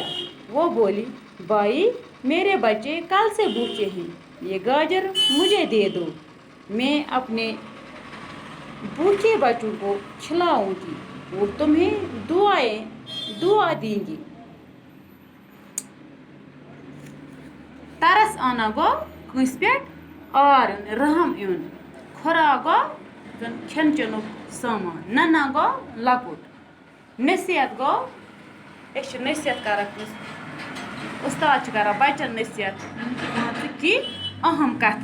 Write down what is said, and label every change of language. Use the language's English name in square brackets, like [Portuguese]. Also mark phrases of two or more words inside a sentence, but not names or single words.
[Urdu] وہ بولی: بھائی میرے بچے کل سے بھوکے ہیں، یہ گاجر مجھے دے دو، میں اپنے بھوکے بچوں کو کھلاؤں گی، وہ تمہیں دعا دیں گی. ترس آنا [Kashmiri] گو کٲنٛسہِ پٮ۪ٹھ آر یُن، رحم یُن. خوراک گو کھٮ۪ن چٮ۪نُک سامان. ننا گو لۄکُٹ. نصیحت گو أسۍ چھِ نصیحت کران کٲنٛسہِ. اُستاد چھِ کران بچن نصیحت مان ژٕ کینٛہہ اہم کتھٕ.